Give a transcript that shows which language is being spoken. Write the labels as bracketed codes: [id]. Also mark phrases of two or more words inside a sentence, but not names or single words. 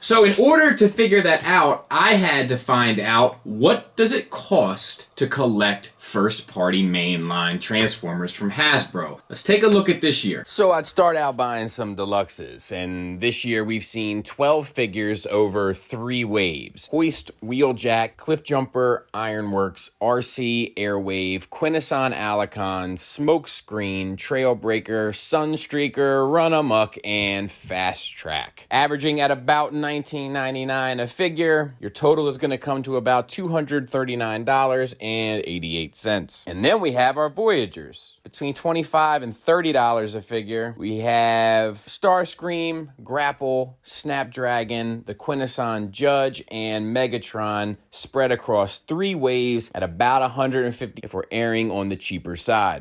[en] So in order to figure that out, I had to find out, what does it cost to collect first-party mainline Transformers from Hasbro? Let's take a look at this year. So I'd start out buying some deluxes, and this year we've seen 12 figures over 3 waves: Hoist, Wheeljack, Cliffjumper, Ironworks, RC, Airwave, Quintesson Alicon, Smokescreen, Trailbreaker, Sunstreaker, Run Amok, and Fast Track. Averaging at about $19.99 a figure, your total is going to come to about $239.88. And then we have our Voyagers. Between $25 and $30 a figure, we have Starscream, Grapple, Snapdragon, the Quintesson Judge, and Megatron spread across 3 waves at about $150 if we're airing on the cheaper side.